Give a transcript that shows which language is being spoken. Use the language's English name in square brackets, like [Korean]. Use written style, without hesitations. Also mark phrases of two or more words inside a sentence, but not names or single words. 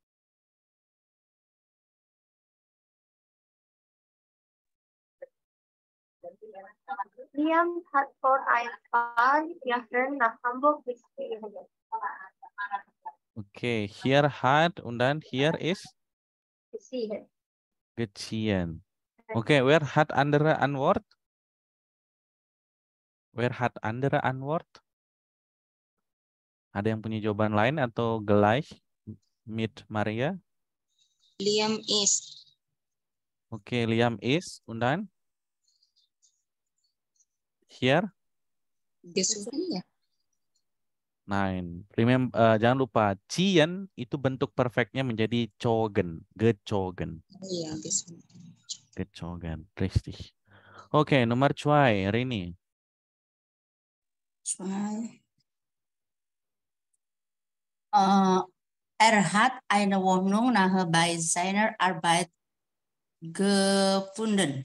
[German] Liam hat vor ein paar Jahren nach Hamburg gezogen. Okay, hier hat und dann hier ist Gezogen. geziehen. Okay, wer hat andere Antwort? Wer hat andere Antwort? [Indonesian] Ada yang punya jawaban lain atau [German] gleich mit [Indonesian] Maria? [German] Liam is. Okay, Liam ist und dann? Here? Gesuchen ya? Nein. [Indonesian] Jangan lupa, ziehen itu bentuk perfectnya menjadi zogen. [German] Gezogen. [Indonesian] Iya, gesuchen. [German] Gezogen. Richtig. Okay, Nummer 2, Rini. Hat eine Wohnung nahe bei seiner Arbeit gefunden.